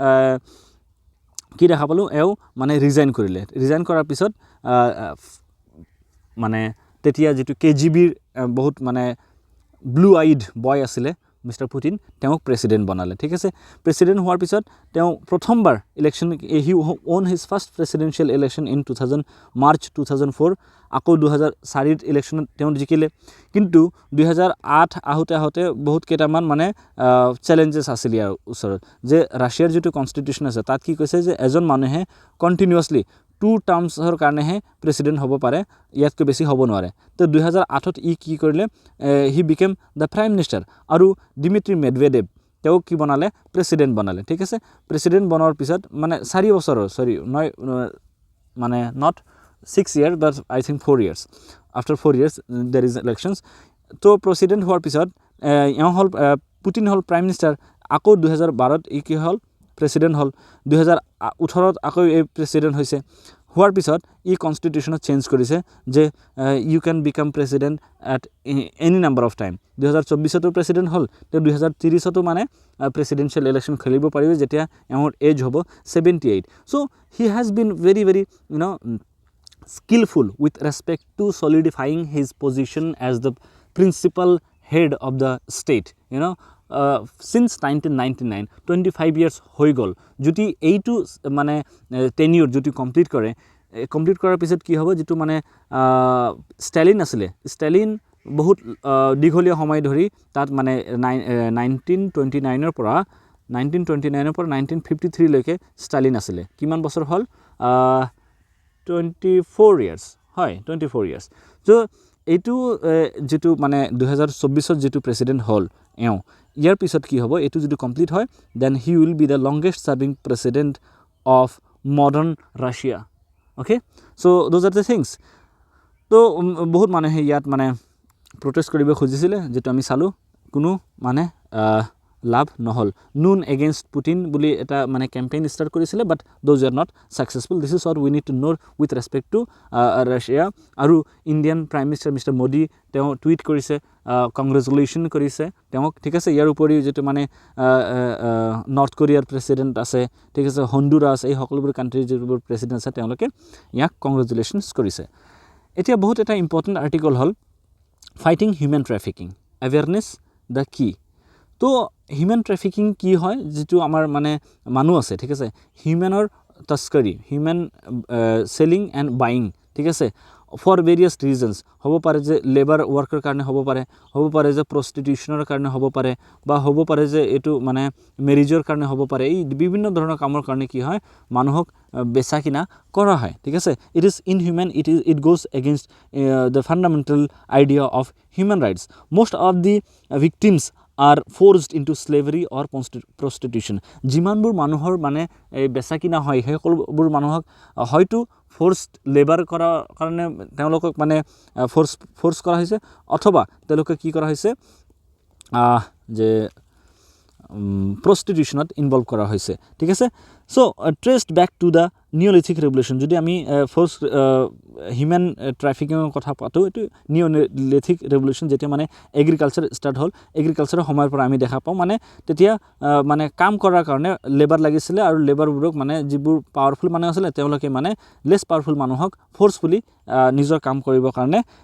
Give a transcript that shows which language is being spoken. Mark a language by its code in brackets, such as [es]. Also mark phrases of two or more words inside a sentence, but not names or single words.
[as] কি দেখা পালোঁ এওঁ মানে ৰিজাইন কৰাৰ পিছত মানে তেতিয়া যিটো KGBৰ বহুত মানে [en] blue eyed boy [as] আছিলে মিষ্টাৰ পুটিন তেওঁক প্ৰেচিডেণ্ট বনালে ঠিক আছে প্ৰেচিডেণ্ট হোৱাৰ পিছত তেওঁ প্ৰথমবাৰ [en] election he won his first presidential election in March 2004 [as] আকৌ 2004ত ইলেকশ্যনত তেওঁ জিকিলে কিন্তু 2008 আহোঁতে বহুত কেইটামান মানে চেলেঞ্জেছ আছিলে ইয়াৰ ওচৰত যে ৰাছিয়াৰ যিটো কনষ্টিটিউশ্যন আছে তাত কি কৈছে যে এজন মানুহে কণ্টিনিউৱাছলি 2 টাৰ্মছৰ কাৰণেহে প্ৰেচিডেণ্ট হ'ব পাৰে ইয়াতকৈ বেছি হ'ব নোৱাৰে তো 2008ত কি কৰিলে [en] he became the prime minister [as] আৰু ডিমিত্ৰী মেডভেডেভ তেওঁক কি বনালে প্ৰেচিডেণ্ট বনালে ঠিক আছে প্ৰেচিডেণ্ট বনোৱাৰ পিছত মানে 4 বছৰৰ মানে [en] not 6 years but I think 4 years after 4 years there is elections [as] তো প্ৰেচিডেণ্ট হোৱাৰ পিছত এওঁ হ'ল পুটিন হ'ল প্ৰাইম মিনিষ্টাৰ আকৌ 2012ত কি হ'ল প্ৰেছিডেণ্ট হ'ল 2018 আকৌ এই প্ৰেছিডেণ্ট হৈছে হোৱাৰ পিছত ই কনষ্টিটিউশ্যনত চেঞ্জ কৰিছে যে [en] you can become president at any number of time [as] 2024তো প্ৰেছিডেণ্ট হ'ল তো 2030তো মানে [en] presidential election [as] খেলিব পাৰিব যেতিয়া এওঁৰ এজ হ'ব 78 [en] so he has been very very skillful with respect to solidifying his position as the principal head of the state since 1999 25 years [as] হৈ গ'ল যদি এইটো মানে টেনিয়ৰ যদি কমপ্লিট কৰাৰ পিছত কি হ'ব যেটো মানে ষ্টালিন আছিলে ষ্টালিন বহুত দীঘলীয়া সময় ধৰি তাত মানে 1929 ৰ পৰা 1953 লৈকে ষ্টালিন আছিলে কিমান বছৰ হ'ল 24 years হয় [en] 24 years so [as] এইটো যেটো মানে 2024 যেটো প্ৰেছিডেন্ট হ'ল ইয়াৰ পিছত কি হ'ব এটো যদি কমপ্লিট হয় [en] then he will be the longest serving president of modern Russia okay so those are the [as] things তো বহুত মানুহে ইয়াত মানে প্ৰটেষ্ট কৰিব খুজিছিলে যেটো আমি চালো কোনো মানে লাভ নহল নুন এগেইনষ্ট পুটিন বুলি এটা মানে ক্যাম্পেইন স্টার্ট কৰিছিলে [en] but those are not successful this is what we need to know with respect to Russia [as] আৰু [en] Indian prime minister Mister Modi [as] তেওঁ টুইট কৰিছে কংগ্ৰেচুলেশ্যন কৰিছে তেওঁ ঠিক আছে ইয়াৰ উপৰি যেটো মানে নৰ্থ কোৰিয়াৰ প্ৰেসিডেন্ট আছে ঠিক আছে হন্ডুৰাছ এই সকলোবোৰ কান্ট্ৰিৰ যেবোৰ প্ৰেসিডেন্ট আছে তেওঁলোকে ইয়াক কংগ্ৰেচুলেশ্যনছ কৰিছে এতিয়া বহুত এটা [en] important article [as] হ'ল [en] fighting human trafficking awareness the key [as] তো [en] human trafficking [as] কি হয় যেটো আমাৰ মানে মানুহ আছে ঠিক আছে হিউম্যানৰ তস্কৰী [en] human selling and buying [as] ঠিক আছে [en] for various reasons [as] হ'ব পাৰে যে [en] labour worker [as] কাৰণে হ'ব পাৰে যে প্ৰস্টিটিউশনৰ কাৰণে হ'ব পাৰে বা হ'ব পাৰে যে এটো মানে মেৰিজৰ কাৰণে হ'ব পাৰে এই বিভিন্ন ধৰণৰ কামৰ কাৰণে কি হয় মানুহক বেচা কিনা কৰা হয় ঠিক আছে [en] it is inhuman it goes against the fundamental idea of human rights most of the victims are forced into slavery or prostitution [as] জিমানবোৰ মানুহৰ মানে বেচা কিনা হয় সেই সকলোবোৰ মানুহক হয়তো [en] forced labour [as] কৰাৰ কাৰণে তেওঁলোকক মানে ফোর্স কৰা হৈছে অথবা তেওঁলোকে কি কৰা হৈছে যে prostitutionত ইনভলভ কৰা হৈছে ঠিক আছে [en] so traced back to the Neolithic revolution [as] যদি আমি [en] force human traffickingৰ [as] কথা পাতো এটো [en] Neolithic revolution [as] যেতিয়া মানে এগ্ৰিকালচাৰ স্টাৰ্ট হ'ল এগ্ৰিকালচাৰৰ সময়ৰ পৰা আমি দেখা পাওঁ মানে তেতিয়া মানে কাম কৰাৰ কাৰণে লেবাৰ লাগিছিলে আৰু লেবাৰবোৰক মানে যিবোৰ পাৱাৰফুল মানুহ আছিল তেওঁলোকে মানে [en] less powerful [as] মানুহক ফোর্সফুলি নিজৰ কাম কৰিবৰ কাৰণে